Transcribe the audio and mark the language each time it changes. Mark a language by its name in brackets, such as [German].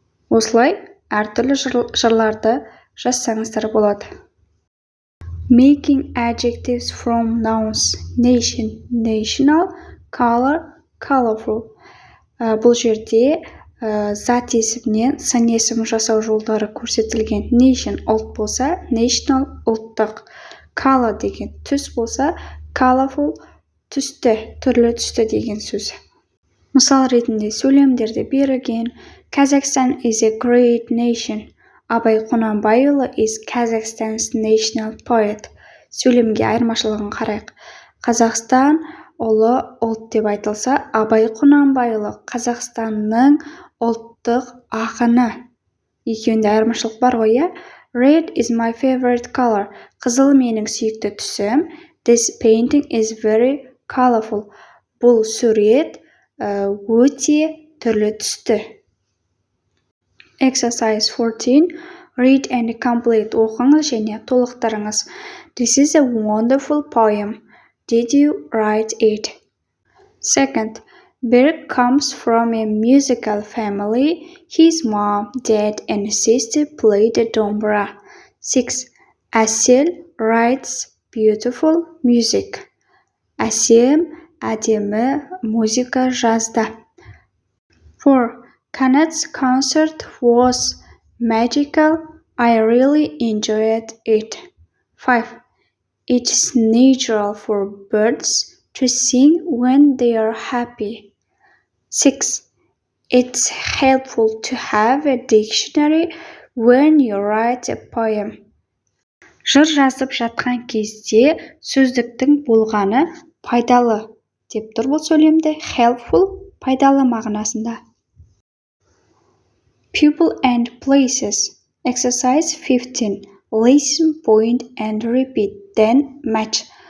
[Kazakh] Осылай әртүрлі жырларды жазсаңыздар болады. [English] Making adjectives from nouns. Nation, national, color, colorful. [Kazakh] Бұл жерде зат есімнен сын есім жасау жолдары көрсетілген. Nation ұлт болса, national ұлттық. Color деген түс болса, colorful түсті, түрлі түсті деген сөз. Мысал ретінде сөйлемдерді берілген. [English] Kazakhstan is a great nation. Абай Құнанбайұлы is Kazakhstan's national poet. [Kazakh] Сөйлемге айырмашылығын қарайық. Қазақстан ұлы ұлт деп айтылса, Абай Құнанбайұлы Қазақстанның ұлттық ақыны. Екеуінде айырмашылық бар ғой, иә? [English] Red is my favorite color. [Kazakh] Қызыл менің сүйікті түсім. [English] This painting is very colorful. [Kazakh] Бұл сурет өте түрлі түсті. [English] Exercise 14. Read and complete. [Kazakh] Оқыңыз және толықтырыңыз. [English] This is a wonderful poem. Did you write it? Second, Berg comes from a musical family. His mom, dad, and sister play the dombra. 6. Asel writes beautiful music. [Kazakh] Asem әдемі музыка жазды. 4. [English] Kanat's concert was magical. I really enjoyed it. 5. It's natural for birds to sing when they are happy. 6. It's helpful to have a dictionary when you write a poem. [Kazakh] Жыр жазып жатқан кезде сөздіктің болғаны пайдалы деп тұр бұл сөйлемде. Helpful пайдалы мағынасында. [English] People and places. Exercise 15. Listen, point and repeat, then match.